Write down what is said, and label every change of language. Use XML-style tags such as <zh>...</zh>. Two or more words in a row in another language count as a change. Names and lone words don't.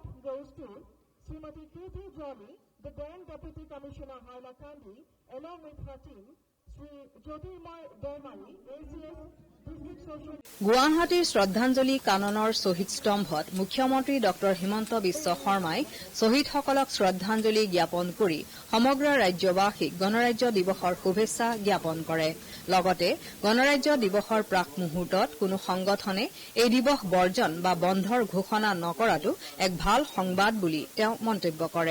<en>goes to Srimati Kirti Jolly, the then Deputy Commissioner Hailakandi, along with her team, Sri Jyotirmoy Dermani, ACS District Social.</en> <as>গুৱাহাটীৰ শ্ৰদ্ধাঞ্জলি কাননৰ শ্বহীদ স্তম্ভত মুখ্যমন্ত্ৰী ড হিমন্ত বিশ্ব শৰ্মাই শ্বহীদসকলক শ্ৰদ্ধাঞ্জলি জ্ঞাপন কৰি সমগ্ৰ ৰাজ্যবাসীক গণৰাজ্য দিৱসৰ শুভেচ্ছা জ্ঞাপন কৰে। লগতে গণৰাজ্য দিৱসৰ প্ৰাক মুহূৰ্তত কোনো সংগঠনে এই দিৱস বৰ্জন বা বন্ধৰ ঘোষণা নকৰাটো এক ভাল সংবাদ বুলি তেওঁ মন্তব্য কৰে।</as>